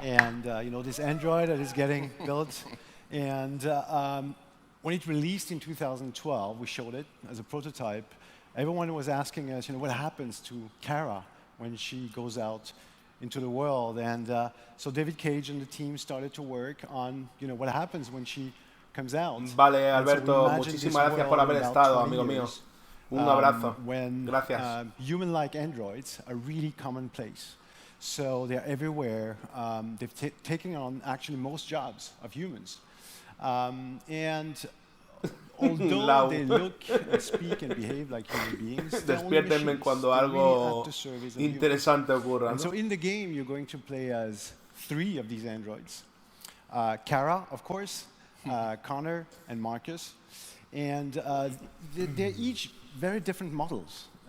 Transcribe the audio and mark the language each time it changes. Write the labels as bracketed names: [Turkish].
[English] And, this Android that is getting built. And when it released in 2012, we showed it as a prototype. Everyone was asking us, what happens to Kara when she goes out into the world? And so David Cage and the team started to work on, what happens when she comes out. [Spanish] Vale, Alberto, muchísimas gracias por haber estado, amigo mío. Un abrazo. Gracias. [English] Human-like androids are really commonplace. So they're everywhere. They've taken on actually most jobs of humans. And although they look and speak and behave like human beings, [Spanish] despiértenme cuando algo interesante ocurra. [English] And so in the game, you're going to play as 3 of these androids. Kara, of course, Connor and Marcus. And they're each very different models.